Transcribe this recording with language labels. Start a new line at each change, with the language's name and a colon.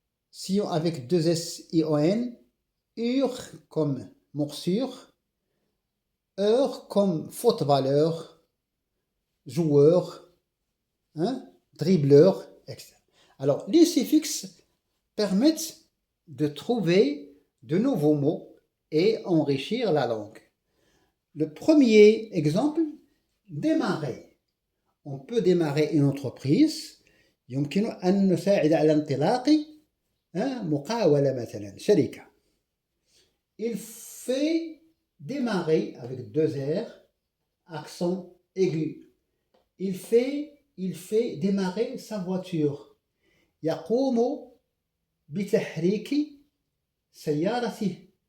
French: sion avec deux S, I-O-N, ur comme morsure, heure comme footballeur, joueur, dribbleur, etc. Alors, les suffixes permettent de trouver de nouveaux mots et enrichir la langue. Le premier exemple, démarrer. On peut démarrer une entreprise.
Arabic: يمكن أن نساعد على انطلاق مقاولة مثلا شركة.
French: Il fait démarrer avec deux R, accent aigu. Il fait démarrer sa voiture.
Arabic: يقوم بتحريك سيارته.